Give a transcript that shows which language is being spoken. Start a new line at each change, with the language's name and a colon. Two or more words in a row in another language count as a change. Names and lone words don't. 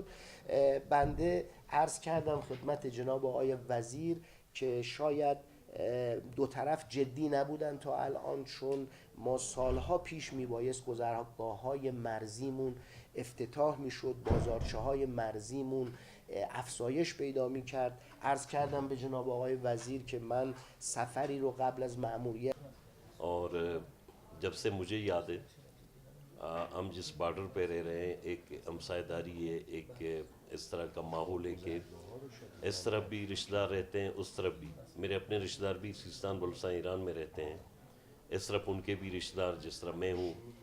Persian: بنده عرض کردم خدمت جناب آقای وزیر که شاید دو طرف جدی نبودن تا الان، چون ما سالها پیش میبایست گذرگاه‌های مرزیمون افتتاح میشد، بازارچه‌های مرزیمون افزایش پیدا میکرد. عرض کردم به جناب آقای وزیر که من سفری رو قبل از مأموریت
Urdu: اور جب سے مجھے یاد ہے ہم جس بارڈر پہ رہ رہے ہیں، ایک ہمسائے داری ہے، ایک اس طرح کا ماحول ہے کہ اس طرف بھی رشتہ دار رہتے ہیں، اس طرف بھی میرے اپنے رشتہ دار بھی سیستان بلوچستان ایران میں رہتے ہیں، اس طرف ان کے بھی رشتہ دار جس طرح میں ہوں.